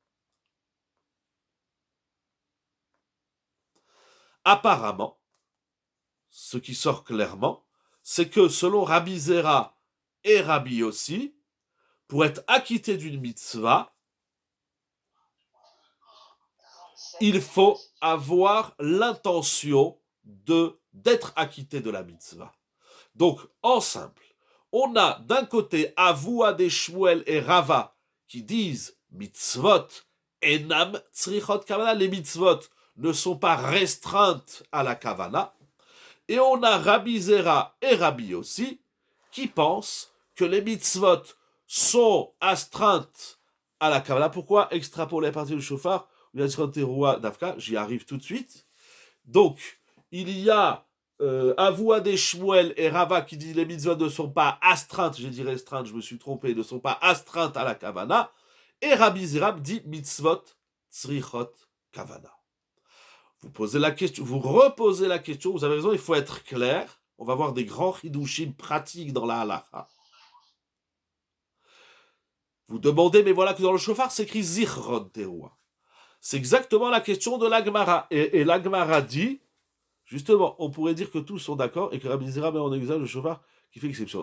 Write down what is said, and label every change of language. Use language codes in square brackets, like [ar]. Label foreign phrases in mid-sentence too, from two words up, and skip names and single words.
[fr] Apparemment, ce qui sort clairement, c'est que selon Rabbi Zera et Rabbi Yossi, pour être acquitté d'une mitzvah, il faut avoir l'intention d'être acquitté de la mitzvah. Donc, en simple, on a d'un côté Avua des Shmuel et Rava qui disent [he] מצוות אינן צריכות כוונה, [fr] les mitzvot ne sont pas restreintes à la kavana, et on a Rabbi Zera et Rabbi Yossi qui pensent que les mitzvot sont astreintes à la kavana. Pourquoi extrapoler à partir du shofar? J'y arrive tout de suite. Donc, il y a Avua des Shmuel et Rava qui disent les mitzvot ne sont pas astreintes, j'ai dit restreintes, je me suis trompé, ne sont pas astreintes à la kavana, et Rabbi Zera dit [he] מצוות צריכות כוונה. [fr] Vous posez la question, vous reposez la question, vous avez raison, il faut être clair, on va voir des grands chidushim pratiques dans la halakha. Vous demandez, mais voilà que dans le shofar, c'est écrit [he] זכרון תרועה. [fr] C'est exactement la question de la Gemara. Et la Gemara dit, justement, on pourrait dire que tous sont d'accord et que Rabbi Zera met en exergue le shofar qui fait exception.